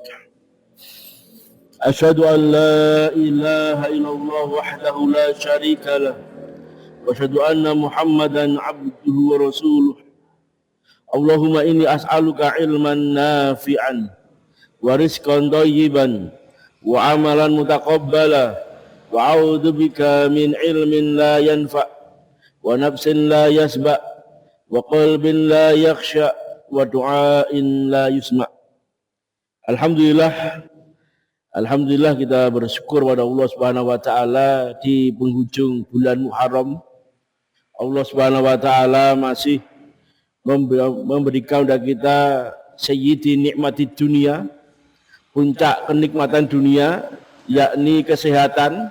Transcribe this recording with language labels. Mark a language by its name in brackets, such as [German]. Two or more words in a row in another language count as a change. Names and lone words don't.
[Arabic] أشهد أن لا إله إلا الله وحده لا شريك له وأشهد أن محمدا عبده ورسوله. اللهم إني أسألك علما نافعا ورزقا طيبا وعملا متقبلا وأعوذ بك من علم لا ينفع ونفس لا تشبع وقلب لا يخشع ودعاء لا يسمع. [Indonesian] Alhamdulillah kita bersyukur pada Allah [Arabic] سبحانه وتعالى [Indonesian] di penghujung bulan Muharram. Allah [Arabic] سبحانه وتعالى [Indonesian] masih memberikan kepada kita [Arabic] سيد نعم الدنيا, [Indonesian] puncak kenikmatan dunia, yakni kesehatan.